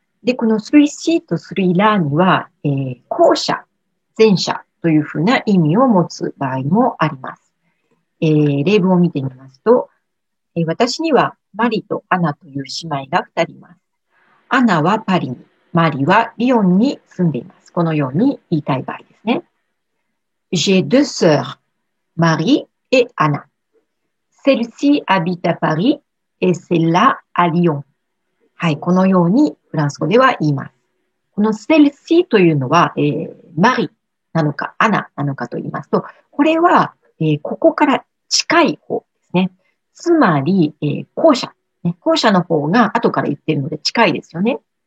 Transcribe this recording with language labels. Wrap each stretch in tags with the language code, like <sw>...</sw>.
<ja>で、このスルイシーとスルイラには、後者、前者というふうな意味を持つ場合もあります。例文を見てみますと、私にはマリとアナという姉妹が2人います。アナはパリに、マリはリヨンに住んでいます。このように言いたい場合ですね。</ja> <fr>J'ai deux sœurs, Marie et Anna. Celle-ci habite à Paris et celle-là à Lyon.</fr> <ja>はい、このようにフランス語では言います。この celle-ci というのは、マリなのかアナなのかと言いますと、これは、ここから近い方ですね。つまり、後者、ね。後者の方が後から言っているので近いですよね。</ja>